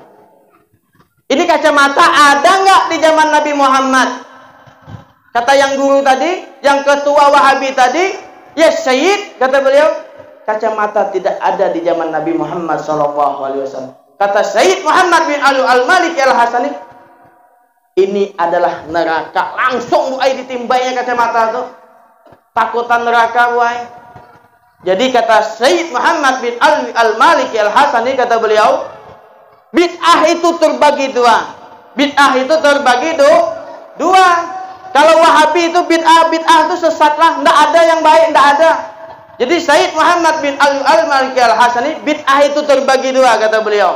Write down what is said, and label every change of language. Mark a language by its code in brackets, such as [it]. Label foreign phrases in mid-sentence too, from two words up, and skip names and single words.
[id] Ini kacamata ada enggak di zaman Nabi Muhammad? Kata yang guru tadi, yang ketua Wahabi tadi, ya Sayyid, kata beliau, kacamata tidak ada di zaman Nabi Muhammad SAW. Kata Sayyid Muhammad bin Alwi Al-Maliki Al-Hasani, ini adalah neraka. [bjn] Langsung buai ditimbainya kacamata itu. Takutan neraka buai. Jadi kata Sayyid Muhammad bin Alwi Al-Maliki Al-Hasani, [id] kata beliau, bid'ah itu terbagi dua. Kalau Wahabi itu bid'ah itu sesat lah, ndak ada yang baik, ndak ada. Jadi Sayyid Muhammad bin Alwi Al-Maliki Al-Hasani, bid'ah itu terbagi dua, kata beliau.